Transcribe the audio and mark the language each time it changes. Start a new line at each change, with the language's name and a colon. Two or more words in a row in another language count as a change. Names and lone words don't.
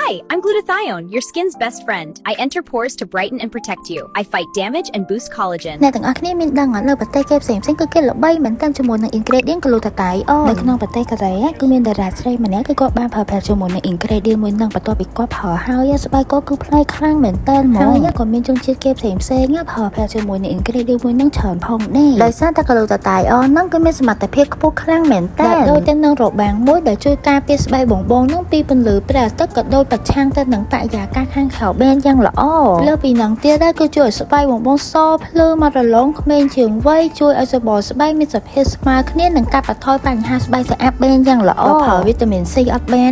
English: Hi, I'm Glutathione, your skin's best friend. I enter pores to brighten and protect you. I fight damage and boost collagen.
Khmer: អ្នកទាំងអស់គ្នាមានដឹងនៅប្រទេសគេផ្សេងៗគឺគេល្បីមែនតើជាមួយនឹង
English: ingredient glutathione
Khmer: នៅក្នុងប្រទេសកូរ៉េគឺមានតារាស្រីម្នាក់គឺគាត់បានប្រើប្រាស់ជាមួយនឹង ingredient មួយនឹង បន្ទាប់ពីគាត់ប្រើហើយស្បែកគាត់គឺផ្នែកខ្លាំងមែនតើហើយក៏មានជនជាតិគេផ្សេងៗប្រើប្រាស់ជាមួយនឹង ingredient មួយនឹងច្រើនផងដែរដោយសារតែ glutathione ហ្នឹងគឺមានសមត្ថភាពខ្ពស់ខ្លាំងមែនតើដោយទៅនឹងរបាំងមួយដែលជួយការពារស្បែកបងនឹងពីពន្លឺព្រះអាទិត្យក៏ដូចប្រឆាំងទៅនឹងបរិយាកាសខាងក្រៅបានយ៉ាងល្អលើពីនឹងទៀតគឺជួយឲ្យស្បែកបងសភ្លឺមករលោងក្មេងជាងវ័យជួយឲ្យសបស្បែកមានសភាពស្មើគ្នានឹងកាត់បន្ថយបញ្ហាស្បែកស្អាតបានយ៉ាងល្អប្រើវីតាមីន C អត់បាន